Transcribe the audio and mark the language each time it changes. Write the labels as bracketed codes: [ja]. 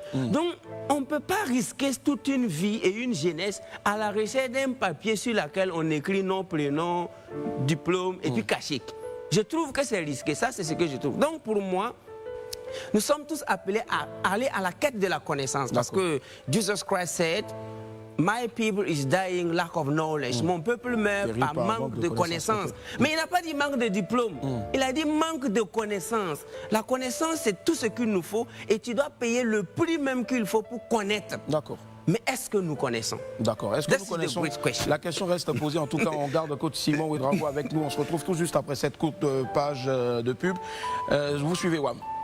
[fr] Donc, on ne peut pas risquer toute une vie et une jeunesse à la recherche d'un papier sur lequel on écrit nom, prénom, diplôme et puis cachet. Je trouve que c'est risqué. Ça, c'est ce que je trouve. Donc, pour moi, nous sommes tous appelés à aller à la quête de la connaissance. Parce que [en] Jesus Christ said, My people is dying lack of knowledge. [fr] Mon peuple meurt par manque de connaissances. Mais il n'a pas dit manque de diplôme. Il a dit manque de connaissances. La connaissance, c'est tout ce qu'il nous faut et tu dois payer le prix même qu'il faut pour connaître. D'accord. Mais est-ce que nous connaissons? D'accord. Est-ce que nous connaissons? La question reste posée. En tout cas, on garde coach Simon Ouedraogo avec nous. On se retrouve tout juste après cette courte page de pub. Vous suivez WAM.